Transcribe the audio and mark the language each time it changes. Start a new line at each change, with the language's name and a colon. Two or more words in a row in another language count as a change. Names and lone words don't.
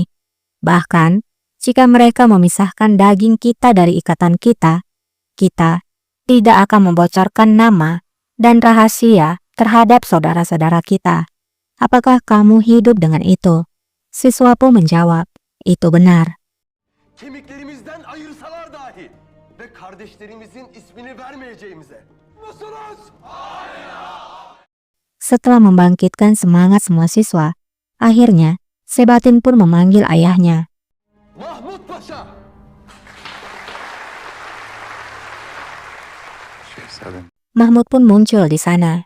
Indonesian: Bahkan, jika mereka memisahkan daging kita dari ikatan kita, kita tidak akan membocorkan nama dan rahasia terhadap saudara-saudara kita. Apakah kamu hidup dengan itu?" Siswa pun menjawab, "Itu benar."
Turkish: Kemiklerimizden ayırsalar dahi ve kardeşlerimizin ismini vermeyeceğimize. Musunuz?
Indonesian: Setelah membangkitkan semangat semua siswa, akhirnya Sebatin pun memanggil ayahnya. Mahmut Paşa! Mahmud pun muncul di sana.